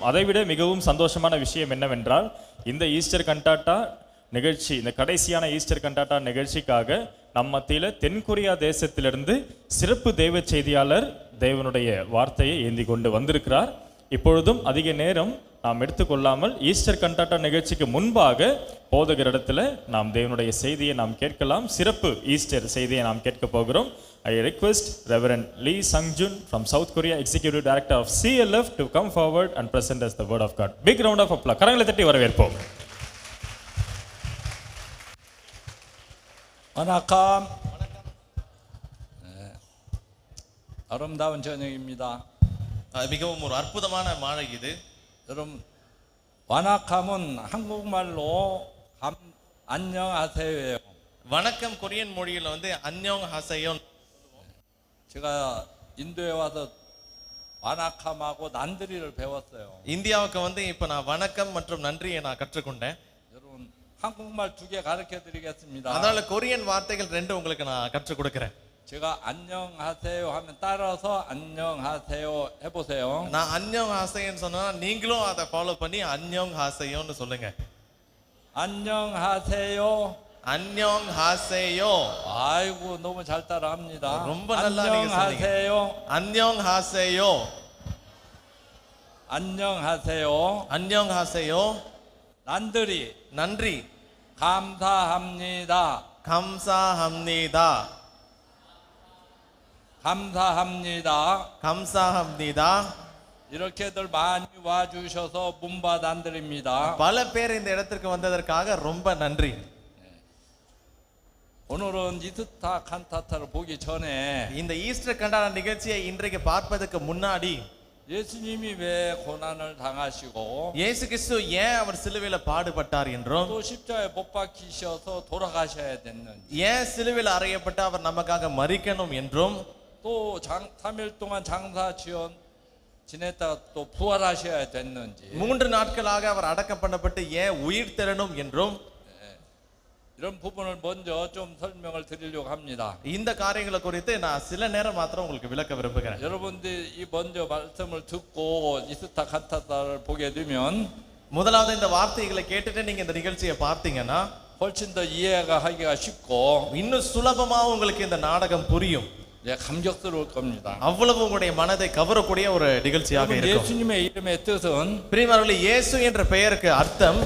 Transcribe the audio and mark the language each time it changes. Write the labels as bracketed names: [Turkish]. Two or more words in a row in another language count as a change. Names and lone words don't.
[Tamil] அதைவிட மிகவும் சந்தோஷமான விஷயம் என்னவென்றால், இந்த [English] Easter cantata [Tamil] நிகழ்ச்சி, இந்த கடைசியான [English] Easter cantata [Tamil] நிகழ்ச்சிக்காக நம் மத்தியில் தென்கொரியா தேசத்திலிருந்து சிறப்பு தேவ செய்தியாளர் தேவனுடைய வார்த்தையை ஏந்தி கொண்டு வந்திருக்கிறார். இப்பொழுதும் அதிக நேரம் நாம் எடுத்துக்கொள்ளாமல் [English] Easter cantata [Tamil] நிகழ்ச்சிக்கு முன்பாக போதகரிடத்தில் நாம் தேவனுடைய செய்தியை நாம் கேட்கலாம். சிறப்பு ஈஸ்டர் செய்தியை நாம் கேட்க போகிறோம். [English] I request Reverend Lee Sang-jun from South Korea, Executive Director of CLF, to come forward and present us the word of God. Big round of applause. [Tamil] கரங்களை தட்டி வரவேற்போம். வணக்கம். [Korean] 아름다운 저녁입니다. [Tamil] மிகவும் ஒரு அற்புதமான மாலை இது. [Korean] 여러분, 와나캄은 한국말로 안녕하세요. [Tamil] வணக்கம் கொரியன் மொழியில வந்து [Korean] 안녕하세요. 제가 인도에 와서 와나캄하고 난드리를 배웠어요. [Tamil] இந்தியாவுக்கு வந்து இப்ப நான் வணக்கம் மற்றும் நன்றியை நான் கற்றுக்கொண்டேன். [Korean] 여러분, 한국말 2개 가르쳐 드리겠습니다. [Tamil] அதனால கொரியன் வார்த்தைகள் 2 உங்களுக்கு நான் கற்றுக் கொடுக்கிறேன். [Korean] 제가 안녕하세요 하면 따라서 안녕하세요 해보세요. [Tamil] நான் [Korean] 안녕하세요 [Tamil] சொன்னா நீங்களும் அதை ஃபாலோ பண்ணி [Korean] 안녕하세요 [Tamil] சொல்லுங்க. [Korean] 안녕하세요. 안녕하세요. 아이고 너무 잘 따라합니다. [Tamil] ரொம்ப நல்லா நீங்க சொன்னீங்க. [Korean] 안녕하세요. 안녕하세요. 안녕하세요. 안녕하세요. [Tamil] 난들이 நன்றி. [Korean] 감사합니다. 감사합니다. 감사합니다. 감사합니다. 이렇게들 많이 와주셔서 문바단들입니다. [Tamil] பல பேர் இந்த இடத்திற்கு வந்ததற்காக ரொம்ப நன்றி. [Korean] 오늘은 [English] Easter cantata [Korean] 보기 전에 [Tamil] இந்த [English] Easter cantata [Tamil] நிகழ்ச்சியை இன்றைக்கு பார்ப்பதற்கு முன்னாடி [Korean] 예수님이 왜 고난을 당하시고 [Tamil] இயேசு கிறிஸ்து ஏன் அவர் சிலுவையில பாடுபட்டார் என்றும் [Korean] 또 십자가에 못 박히셔서 돌아가셔야 됐는지 [Tamil] ஏன் சிலுவையில் அறையப்பட்டு அவர் நமக்காக மரிக்கணும் என்றும் [Korean] 또 3일 동안 장사 지냈다가 또 부활하셔야 됐는지 [Tamil] 3 நாட்களாக அவர் அடக்கம் பண்ணப்பட்டு ஏன் உயிர் தெழணும் என்றும் [Korean] 이런 부분을 먼저 좀 설명을 드리려고 합니다. [Tamil] இந்த காரியங்களை குறித்து நான் சில நேரம் மாத்திரம் உங்களுக்கு விளக்க விரும்புகிறேன். [Korean] 여러분들이 이 먼저 말씀을 듣고 [English] Easter cantata [Korean] 보게 되면 [Tamil] முதலாவது இந்த வார்த்தைகளை கேட்டுட்டு நீங்க இந்த நிகழ்ச்சியை பார்த்தீங்கன்னா [Korean] 훨씬 더 이해가 하기가 쉽고 [Tamil] இன்னும் சுலபமா உங்களுக்கு இந்த நாடகம் புரியும். [Korean] 감격스러울 겁니다. [Tamil] அவ்வளவு உங்களுடைய மனதை கவரக்கூடிய ஒரு நிகழ்ச்சியாக இருக்கும். [Korean] 예수님의 이름의 뜻은 [Tamil] பிரியமானவர்களே, இயேசு என்ற பெயருக்கு அர்த்தம்